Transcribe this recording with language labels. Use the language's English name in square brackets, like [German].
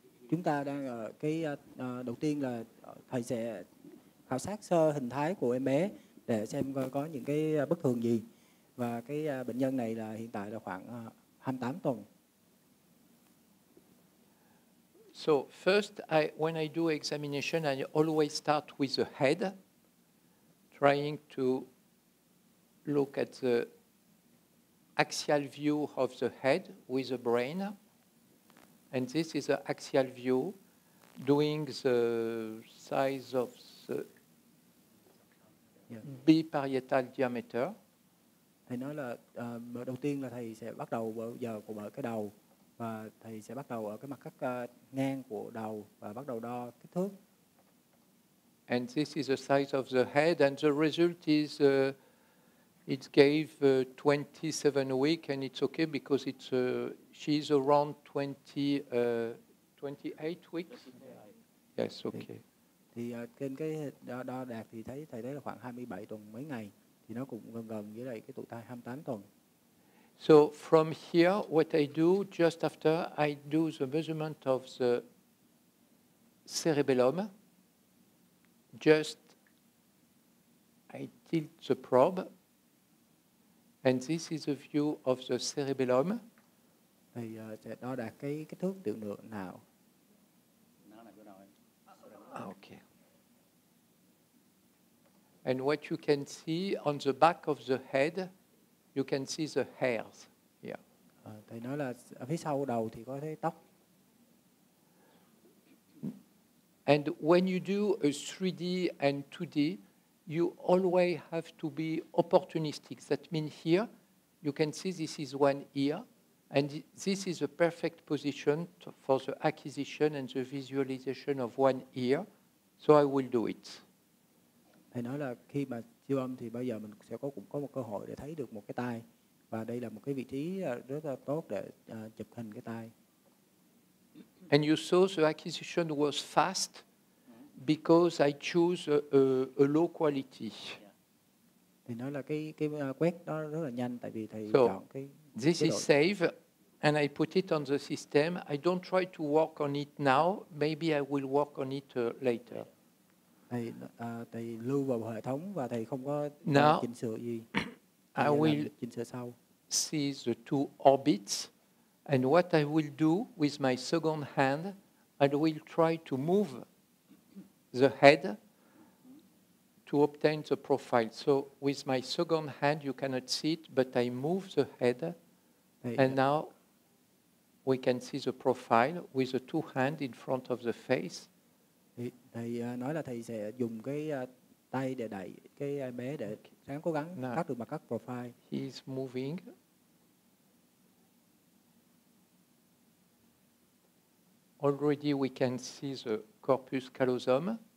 [Vietnamese] Chúng ta đang ở cái đầu tiên là thầy sẽ khảo sát sơ hình thái của em bé để xem coi có những cái bất thường gì. Và cái bệnh nhân này là hiện tại là khoảng 28 tuần. [English] So first, when I do examination, I always start with the head, trying to look at the axial view of the head with the brain. And this is the axial view, doing the size of the biparietal diameter. [Vietnamese] Thầy nói là đầu tiên là thầy sẽ bắt đầu giờ của cái đầu, và thầy sẽ bắt đầu ở cái mặt cắt ngang của đầu và bắt đầu đo kích thước. [English] And this is the size of the head, and the result is it gave 27 weeks, and it's okay because she's around 28 weeks. Yes, okay. [Vietnamese] Thì trên cái đo đạc thì thầy thấy là khoảng 27 tuần mấy ngày, thì nó cũng gần gần với lại cái tuổi thai 28 tuần. [English] So from here, what I do just after, I do the measurement of the cerebellum. Just I tilt the probe, and this is a view of the cerebellum. [Vietnamese] Thì sẽ đo đạc cái kích thước tiểu lượng não. [English] Okay. And what you can see on the back of the head, you can see the hairs here. [Vietnamese] Thầy nói là ở phía sau đầu thì có thấy tóc. [English] And when you do a 3D and 2D, you always have to be opportunistic. That means here, you can see this is one ear, and this is a perfect position for the acquisition and the visualization of one ear. So I will do it. [Vietnamese] Thầy nói là khi mà siêu âm thì bây giờ mình sẽ cũng có một cơ hội để thấy được một cái tai, và đây là một cái vị trí rất là tốt để chụp hình cái tai. [English] And you saw the acquisition was fast because I choose a low quality. [Vietnamese] Thì nói là cái quét đó rất là nhanh, tại vì thầy [English] So [Vietnamese] chọn cái [English] this is save, and I put it on the system. I don't try to work on it now. Maybe I will work on it later. [Vietnamese] Thầy lưu vào hệ thống và thầy không có chỉnh sửa gì. [English] I will [Vietnamese] chỉnh sửa sau. [English] See the two orbits, and what I will do with my second hand, I will try to move the head to obtain the profile. So with my second hand, you cannot see it, but I move the head, and now we can see the profile with the two hands in front of the face. Thầy nói là thầy sẽ dùng cái tay để đẩy cái em bé để ráng cố gắng cắt được mặt cắt profile. He is moving. Already we can see the corpus callosum.